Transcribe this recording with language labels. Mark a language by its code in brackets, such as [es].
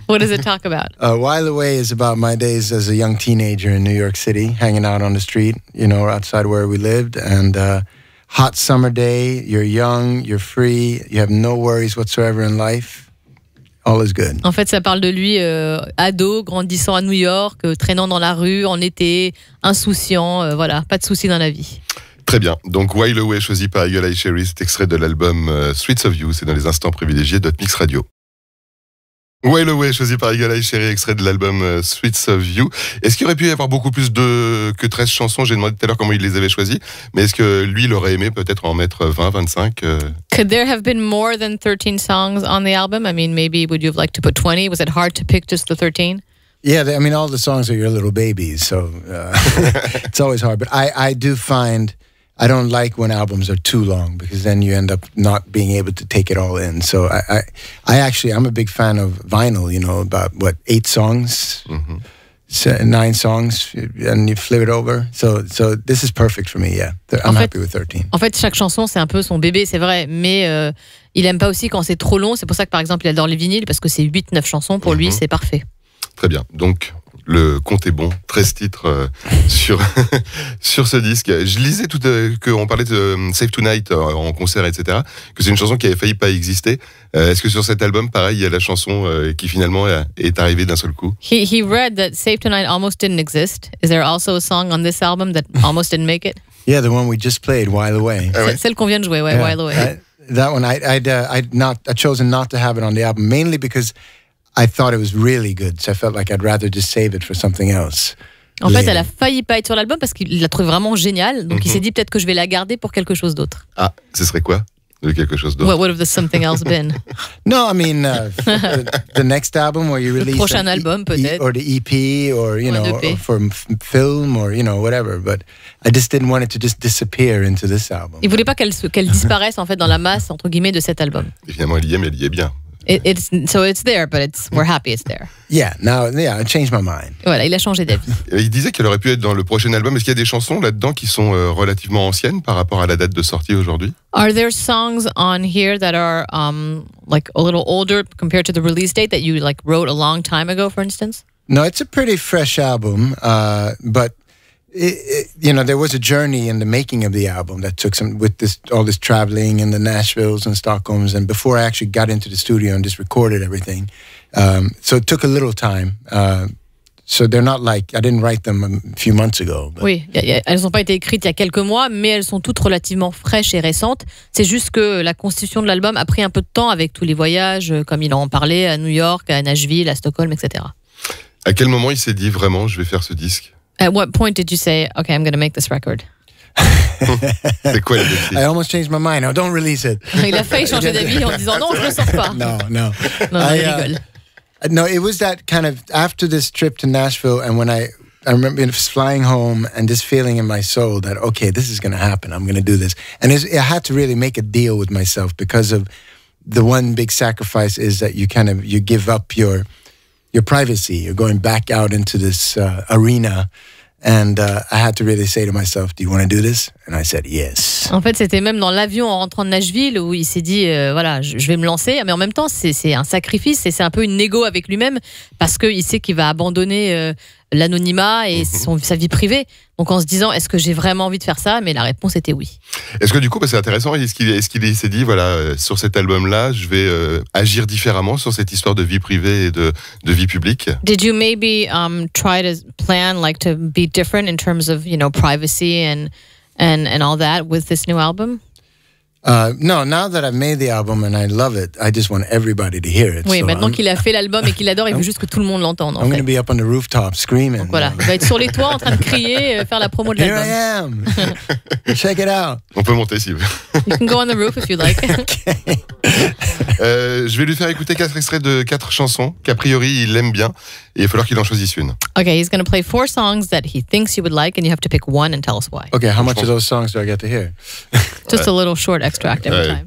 [en] What does it talk about? While Away is about my days as a young teenager in New York City, hanging out on the street, outside where we lived, and hot summer day, you're young, you're free, you have no worries whatsoever in life. All is good. [fr] En fait, ça parle de lui, ado, grandissant à New York, traînant dans la rue en été, insouciant, voilà, pas de soucis dans la vie. Très bien. Donc, While Away, choisi par Eagle Eye Cherry, c'est extrait de l'album Streets of You, c'est dans les Instants Privilégiés d'Hotmixradio. While Away, choisi par Eagle Eye Cherry, extrait de l'album Streets of You. Est-ce qu'il aurait pu y avoir beaucoup plus que 13 chansons? J'ai demandé tout à l'heure comment il les avait choisies, mais est-ce que lui, il aurait aimé peut-être en mettre 20, 25 [en] Could there have been more than 13 songs on the album? I mean, maybe would you have liked to put 20? Was it hard to pick just the 13? Yeah, I mean, all the songs are your little babies, so it's always hard. But I do find I don't like when albums are too long because then you end up not being able to take it all in. So I'm a big fan of vinyl, about 8 songs, 9 songs, and you flip it over. So this is perfect for me, yeah. I'm happy with 13. [fr] En fait, chaque chanson, c'est un peu son bébé, c'est vrai, mais il aime pas aussi quand c'est trop long. C'est pour ça que, par exemple, il adore les vinyles parce que c'est 8-9 chansons. Pour lui, c'est parfait. Très bien. Donc, le compte est bon. 13 titres sur ce disque. Je lisais qu'on parlait de Save Tonight en concert, etc., que c'est une chanson qui avait failli pas exister. Est-ce que sur cet album, pareil, il y a la chanson qui finalement est arrivée d'un seul coup? [en] He read that Save Tonight almost didn't exist. Is there also a song on this album that almost didn't make it? Yeah, the one we just played, While Away. [fr] Celle qu'on vient de jouer, ouais, While Away. [en] That one, I'd chosen not to have it on the album, mainly because I thought it was really good, so I felt like I'd rather just save it for something else. [fr] En fait, elle a failli pas être sur l'album parce qu'il l'a trouvé vraiment géniale, donc il s'est dit peut-être que je vais la garder pour quelque chose d'autre. Ah, ce serait quoi de quelque chose d'autre? [en] What would have the something else been? No, I mean the next album where you release [fr] le prochain album peut-être, [en] or the EP, or or for film, or whatever. But I just didn't want it to just disappear into this album. [fr] Il voulait pas qu'elle disparaisse en fait dans la masse entre guillemets de cet album. Évidemment, elle y est, mais elle y est bien. [en] So it's there, but we're happy it's there. Yeah, I changed my mind. [fr] Voilà, il a changé d'avis. Il disait qu'elle aurait pu être dans le prochain album. Est-ce qu'il y a des chansons là-dedans qui sont relativement anciennes par rapport à la date de sortie aujourd'hui? [en] Are there songs on here that are like a little older compared to the release date that you like wrote a long time ago, for instance? No, it's a pretty fresh album, but there was a journey in the making of the album that took all this traveling in the Nashvilles and Stockholms, and before I actually got into the studio and just recorded everything. So it took a little time. So they're not like, I didn't write them a few months ago. But. [fr] Oui, elles n'ont pas été écrites il y a quelques mois, mais elles sont toutes relativement fraîches et récentes. C'est juste que la constitution de l'album a pris un peu de temps avec tous les voyages, comme il en parlait, à New York, à Nashville, à Stockholm, etc. À quel moment il s'est dit vraiment, je vais faire ce disque? [en] At what point did you say, okay, I'm going to make this record? [fr] C'est quoi le déclic? [en] I almost changed my mind. Oh, don't release it. [fr] Il a failli changer d'avis en disant non, je ne le sors pas. [en] No. [fr] Non, il rigole. [en] No, it was that kind of after this trip to Nashville, and when I remember flying home and this feeling in my soul that, okay, this is going to happen. I'm going to do this. And I had to really make a deal with myself because of the one big sacrifice is that you give up your privacy. You're going back out into this arena. And I had to really say to myself, do you want to do this? And I said, yes. [fr] En fait, c'était même dans l'avion en rentrant de Nashville où il s'est dit, voilà, je vais me lancer. Mais en même temps, c'est un sacrifice et c'est un peu une négo avec lui-même parce qu'il sait qu'il va abandonner l'anonymat et sa vie privée. Donc en se disant, est-ce que j'ai vraiment envie de faire ça? Mais la réponse était oui. Est-ce que du coup, c'est intéressant, est-ce qu'il s'est dit, voilà, sur cet album-là, je vais agir différemment sur cette histoire de vie privée et de vie publique? [en] Did you maybe try to plan like to be different in terms of, privacy and all that with this new album? No, now that I've made the album and I love it, I just want everybody to hear it. [fr] Oui, [en] so [fr] maintenant qu'il a fait l'album et qu'il l'adore, il veut juste que tout le monde l'entende. [en] I'm going to be up on the rooftop screaming. [fr] Donc voilà, il va être sur les toits en train de crier, faire la promo de l'album. [en] Here I am. Check it out. [fr] On peut monter si vous voulez. [en] You can go on the roof if you like. Okay. [fr] Je vais lui faire écouter 4 extraits de 4 chansons qu'a priori il aime bien et il va falloir qu'il en choisisse une. [en] Okay, he's going to play 4 songs that he thinks you would like and you have to pick one and tell us why. Okay, how much of those songs do I get to hear? Just a little short extract every time.